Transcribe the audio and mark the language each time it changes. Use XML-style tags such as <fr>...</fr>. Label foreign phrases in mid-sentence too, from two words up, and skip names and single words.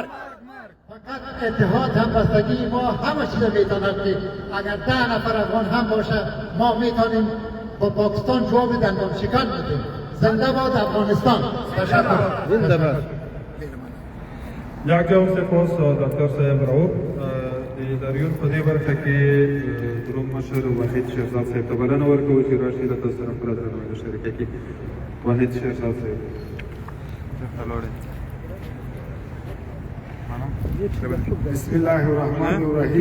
<fa>فقط اتحاد هم بستگی ما همه چیز میتواند که اگر 10 نفر افغان هم باشه ما میتونیم با پاکستان جواب دندان شکن بدیم. زنده باد افغانستان. تشکر. زنده باد. یک جواب سپاس</fa> <ps>ډاکټر صاحب راوب. د لاریون په دې برخه کې دروم مشر وحید شیرزاد صاحب ته بلنه ورکوو چې راشي له تاسو سره خپله درناوی شریکه کړي. وحید شیرزاد صاحب.</ps> <ar>بسم الله الرحمن الرحیم.</ar>